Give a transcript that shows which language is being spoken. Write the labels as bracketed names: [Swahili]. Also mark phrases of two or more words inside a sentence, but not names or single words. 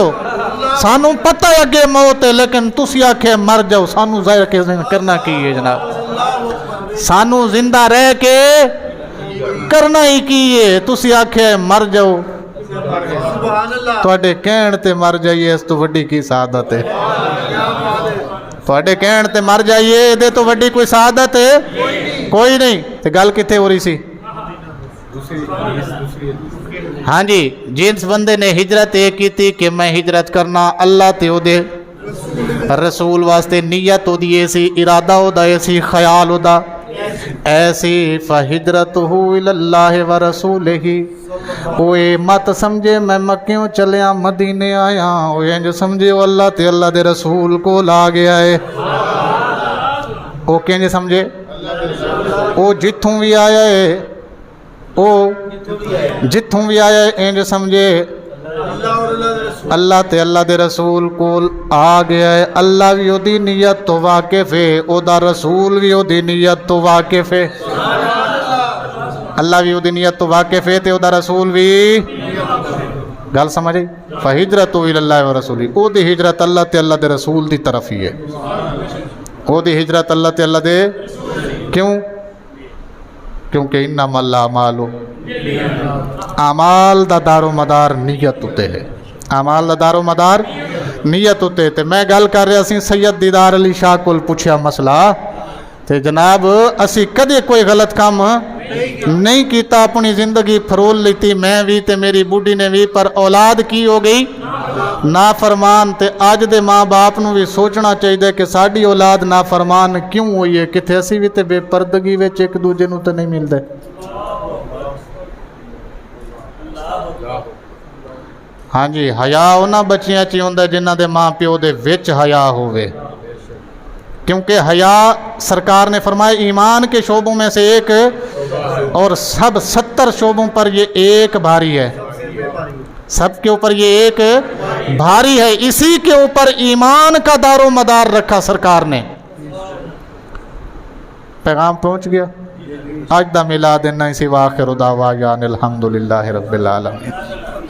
[Punjabi] سانوں پتا ہے اگے موت ہے لیکن تسی آکھے مر جاؤ سانوں ظاہر کرنا کی ہے جناب سانوں زندہ رہ کے کرنا ہی کی ہے تسی آکھے مر جاؤ تہاڈے کہن تے مر جائیے اس توں وڈی کی سعادت ہے تہاڈے کہن تے مر جائیے ایہدے توں وڈی کوئی سعادت ہے کوئی نہیں تے گل کتھے ہو رہی سی ہاں جی جس بندے نے ہجرت یہ کی تھی کہ میں ہجرت کرنا اللہ تے اوہدے رسول واسطے نیت اوہدی سی ارادہ اوہدا سی خیال اوہدا ایسی [Arabic] فهجرته إلى الله ورسوله [Punjabi] اوئے مت سمجھے میں مکیوں چلیا مدینے آیا اوئے انج سمجھے اللہ تے اللہ دے رسول کو لا گیا ہے او کنج سمجھے او جتھوں بھی آیا ہے او جتھوں بھی آیا ہے انج سمجھے اللہ تے اللہ دے رسول کول آ گیا ہے اللہ بھی اوہدی نیت توں واقف ہے اوہدا رسول بھی اوہدی نیت توں واقف ہے اللہ بھی اوہدی نیت توں واقف ہے تے اوہدا رسول بھی گل سمجھ آئی [Arabic] فهجرته إلى الله ورسوله [Punjabi] اوہدی ہجرت اللہ تے اللہ دے رسول دی طرف ہی ہے اوہدی ہجرت اللہ تے اللہ دے کیوں کیونکہ [Arabic] إنما الأعمال [Punjabi] اعمال دا دارومدار نیت اتے ہے اعمال دا دارومدار نیت اتے تے میں گل کر رہا سی سید دیدار علی شاہ کول پچھیا مسئلہ تے جناب اسی کدے کوئی غلط کم نہیں کیتا اپنی زندگی پھرول لیتی میں بھی تے میری بڈھی نے بھی پر اولاد کی ہو گئی نافرمان تے اج دے ماں باپ نوں بھی سوچنا چاہیے کہ ساڈی اولاد نافرمان کیوں ہوئی ہے کتھے اسی بھی تے بے پردگی وچ ایک دوجے نوں تے نہیں ملدے ہاں جی حیا انہاں بچیاں چ ہندا جنہاں دے ماں پیو دے وچ حیا ہووے کیونکہ [Urdu] حیا سرکار نے فرمایا ایمان کے شعبوں میں سے ایک اور سب 70 شعبوں پر یہ ایک بھاری ہے سب کے اوپر یہ ایک بھاری ہے اسی کے اوپر ایمان کا دارومدار رکھا سرکار نے پیغام پہنچ گیا [Punjabi] اج دا میلاد انہی سی، [Arabic] واخر دعوانا الحمدللہ رب العالمین۔